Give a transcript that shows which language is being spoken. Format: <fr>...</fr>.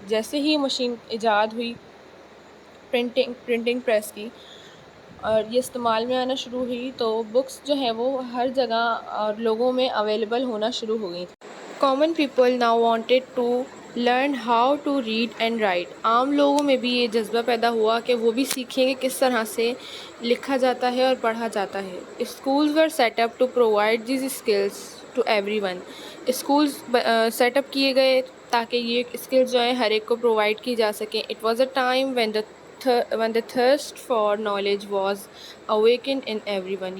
<ur>جیسے ہی مشین ایجاد ہوئی پرنٹنگ پریس کی اور یہ استعمال میں آنا شروع ہوئی تو بکس جو ہیں وہ ہر جگہ اور لوگوں میں اویلیبل ہونا شروع ہو گئی.</ur> <en>Common people now wanted to learn how to read and write.</en> <ur>عام لوگوں میں بھی یہ جذبہ پیدا ہوا کہ وہ بھی سیکھیں کہ کس طرح سے لکھا جاتا ہے اور پڑھا جاتا ہے.</ur> <en>Schools were set up to provide these skills to everyone.</en> <ur>Schools set up کیے گئے تاکہ یہ اسکلز جو ہیں ہر ایک کو پرووائڈ کی جا سکیں.</ur> <en>It was a time when the thirst for knowledge was awakened in everyone.</en>